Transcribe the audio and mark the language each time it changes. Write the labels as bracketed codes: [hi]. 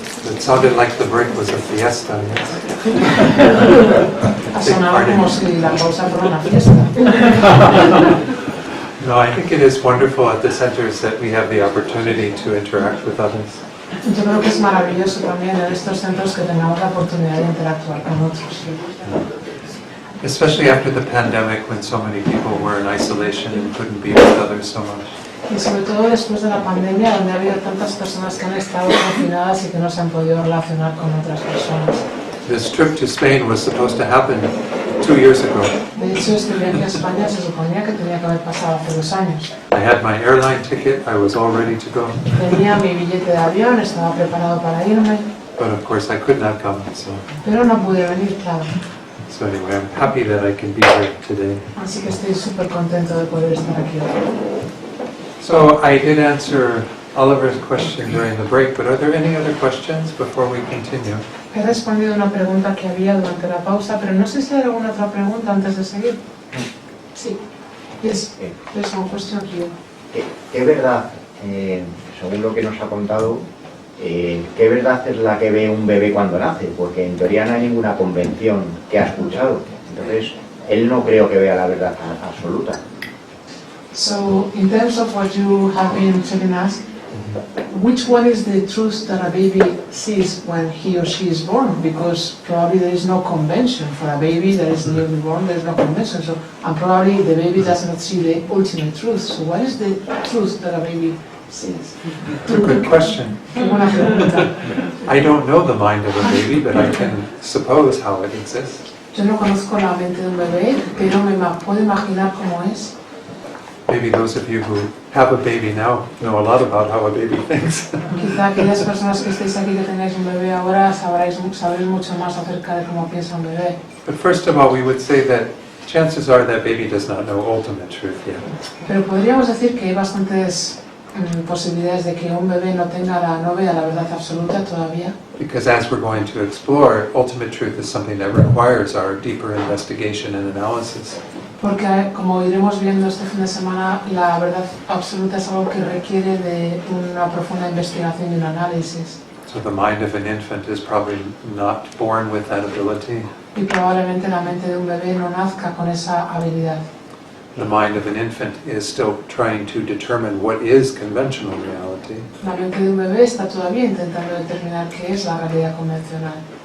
[en] It sounded like the break was a fiesta, yes? [es] Sonaba como si la pausa fuera una fiesta. [en] No, I think it is wonderful at the centers that we have the opportunity to interact with others. [es] Yo creo que es maravilloso también en estos centros que tengamos la oportunidad de interactuar con otros. [en] Especially after the pandemic, when so many people were in isolation and couldn't be with others so much. [es] Y sobre todo después de la pandemia, donde ha habido tantas personas que han estado confinadas y que no se han podido relacionar con otras personas. [en] This trip to Spain was supposed to happen 2 years ago. [es] De hecho, este viaje a España se suponía que tenía que haber pasado hace 2 años. [en] I had my airline ticket, I was all ready to go. [es] Tenía mi billete de avión, estaba preparado para irme. [en] But of course I could not come, so [es] Pero no pude venir, claro. [en] anyway, I'm happy that I can be here today. [es] Así que estoy súper contento de poder estar aquí hoy. [en] So I did answer Oliver's question during the break, but are there any other questions before we continue? [es] He respondido una pregunta que había durante la pausa, pero no sé si hay alguna otra pregunta antes de seguir. Sí. [en] Yes, there's one question here. [es] ¿Qué verdad, según lo que nos ha contado, qué verdad es la que ve un bebé cuando nace? Porque en teoría no hay ninguna convención que ha escuchado. Entonces, él no creo que vea la verdad absoluta. [en] So, in terms of what you have been telling us, which one is the truth that a baby sees when he or she is born? Because probably there is no convention for a baby that is newly born. There is no convention, so and probably the baby does not see the ultimate truth. So, what is the truth that a baby sees? It's a good question. [es] Qué buena pregunta. [en] I don't know the mind of a baby, but I can suppose how it exists. [es] Yo no conozco la mente de un bebé, pero me puedo imaginar cómo es. [en] Maybe those of you who have a baby now know a lot about how a baby thinks. [es] Quizá aquellas personas que estéis aquí que tengáis un bebé ahora sabréis mucho más acerca de cómo piensa un bebé. [en] But first of all, we would say that chances are that baby does not know ultimate truth yet. [es] Pero podríamos decir que hay bastantes posibilidades de que un bebé no vea la verdad absoluta todavía. [en] Because as we're going to explore, ultimate truth is something that requires our deeper investigation and analysis. [es] Porque, como iremos viendo este fin de semana, la verdad absoluta es algo que requiere de una profunda investigación y un análisis. [en] So the mind of an infant is probably not born with that ability. [es] Y probablemente la mente de un bebé no nazca con esa habilidad. [en] The mind of an infant is still trying to determine what is conventional reality. [es] La mente de un bebé está todavía intentando determinar qué es la realidad convencional.